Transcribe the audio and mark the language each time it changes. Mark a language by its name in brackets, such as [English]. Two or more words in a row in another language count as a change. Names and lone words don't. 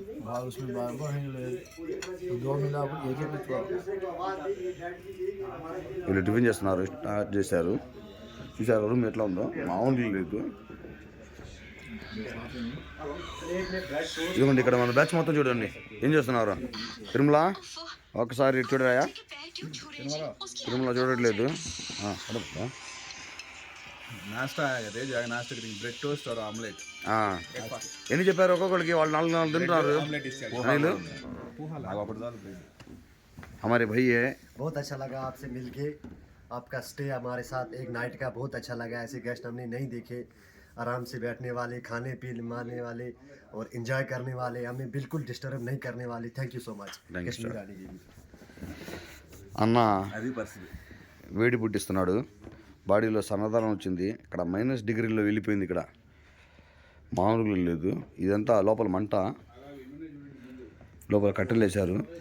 [Telugu] వీళ్ళు టిఫిన్ చేస్తున్నారు, స్టార్ట్ చేశారు. చూసారు రూమ్ ఎట్లా ఉందో, మామూలు లేదు. ఇదిగోండి ఇక్కడ మన బ్యాచ్ మొత్తం చూడండి ఏం చేస్తున్నారు. తిరుమల ఒకసారి చూడరాయా? తిరుమల చూడట్లేదు. [Hindi] नाश्ता आया करते जाएगा. नाश्ता करेंगे [English] bread toast [Hindi] और ऑमलेट. [Telugu] ఎన్ని చెప్పారు ఒక్కొక్కరికి? వాళ్ళు 4 తింటున్నారు. [Hindi] हमारे भाई है. बहुत अच्छा लगा आपसे मिलके. आपका स्टे हमारे साथ एक नाइट का बहुत अच्छा लगा. ऐसे गेस्ट हमने नहीं देखे. आराम से बैठने वाले, खाने पीने वाले और एंजॉय करने वाले. हमें बिल्कुल डिस्टर्ब नहीं करने वाले. [English] thank you so much. [Telugu] అన్న వేడి పుట్టిస్తున్నాడు. బాడీలో సన్నదనం వచ్చింది. ఇక్కడ -డిగ్రీలో వెళ్ళిపోయింది. ఇక్కడ మామూలుగా లేదు. ఇదంతా లోపల మంట, లోపల కట్టెలు వేశారు.